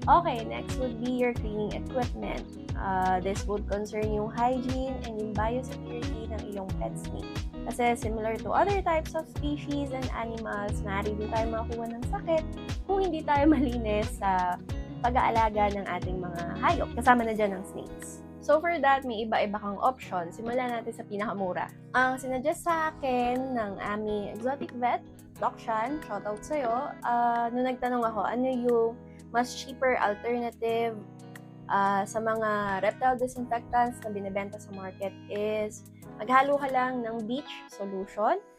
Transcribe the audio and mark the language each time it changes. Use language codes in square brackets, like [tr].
[en] Okay, next would be your cleaning equipment. This would concern yung hygiene and yung biosecurity ng iyong pet snake. [tl] Kasi similar to other types of species and animals, maaari din tayo makakuha ng sakit kung hindi tayo malinis sa pag-aalaga ng ating mga hayop. Kasama na dyan ng snakes. So for that, may iba-iba kang option. Simulan natin sa pinakamura. Ang sinuggest sa akin ng aming exotic vet, Doc Shan, shoutout sa'yo, nung nagtanong ako, ano yung mas cheaper alternative sa mga reptile disinfectants na binibenta sa market is maghalo ka lang ng bleach solution.